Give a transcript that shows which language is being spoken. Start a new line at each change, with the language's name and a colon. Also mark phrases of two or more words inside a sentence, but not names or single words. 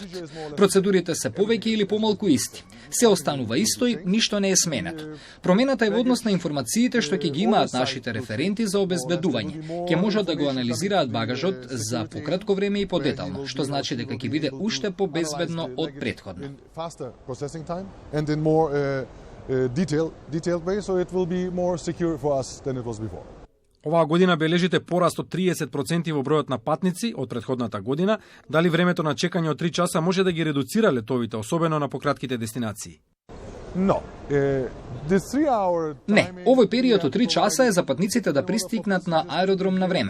Macedonian: Процедурите се повеќе или помалку исти. Се останува исто и ништо не е сменето. Промената е во однос на информациите што ќе ги имаат нашите референти за обезбедување. Ќе можат да го анализираат багажот за пократко време и подетално, што значи дека ќе биде уште побезбедно од претходно.
English: Detailed way, so it will be more secure for us than it was before.
Macedonian: Оваа година бележите пораст од 30% во бројот на патници од претходната година. Дали времето на чекање од 3 часа може да ги редуцира летовите, особено на пократките дестинации? Не, овој период од 3 часа е за патниците да пристигнат на аеродром на време.